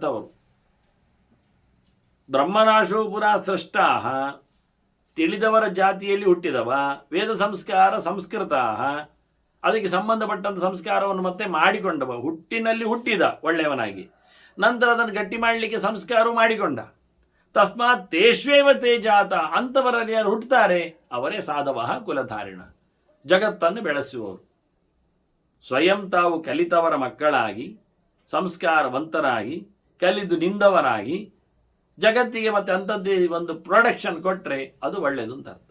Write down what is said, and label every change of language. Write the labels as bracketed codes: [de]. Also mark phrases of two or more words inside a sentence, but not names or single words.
[kn] ಅವರು [sa] ಬ್ರಹ್ಮನಾಶೋ ಪುರ ಸೃಷ್ಟಾ, [kn] ತಿಳಿದವರ ಜಾತಿಯಲ್ಲಿ ಹುಟ್ಟಿದವ, ವೇದ ಸಂಸ್ಕಾರ ಸಂಸ್ಕೃತ, ಅದಕ್ಕೆ ಸಂಬಂಧಪಟ್ಟಂಥ ಸಂಸ್ಕಾರವನ್ನು ಮತ್ತೆ ಮಾಡಿಕೊಂಡವ, ಹುಟ್ಟಿನಲ್ಲಿ ಹುಟ್ಟಿದ ಒಳ್ಳೆಯವನಾಗಿ, ನಂತರ ಅದನ್ನು ಗಟ್ಟಿ ಮಾಡಲಿಕ್ಕೆ ಸಂಸ್ಕಾರವೂ ಮಾಡಿಕೊಂಡ. [sa] ತಸ್ಮಾತ್ ತೇಷ್ವೇವ ತೇ ಜಾತ, [kn] ಅಂಥವರಲ್ಲಿ ಯಾರು ಹುಟ್ಟುತ್ತಾರೆ ಅವರೇ [sa] ಸಾಧವ ಕುಲಧಾರಿಣ, [kn] ಜಗತ್ತನ್ನು ಬೆಳೆಸುವವರು. ಸ್ವಯಂ ತಾವು ಕಲಿತವರ ಮಕ್ಕಳಾಗಿ, ಸಂಸ್ಕಾರವಂತರಾಗಿ, ಕಲಿದು ನಿಂದವರಾಗಿ ಜಗತ್ತಿಗೆ ಮತ್ತೆ ಅಂಥದ್ದೇ ಒಂದು ಪ್ರೊಡಕ್ಷನ್ ಕೊಟ್ಟರೆ ಅದು ಒಳ್ಳೆಯದು ಅಂತ ಅರ್ಥ.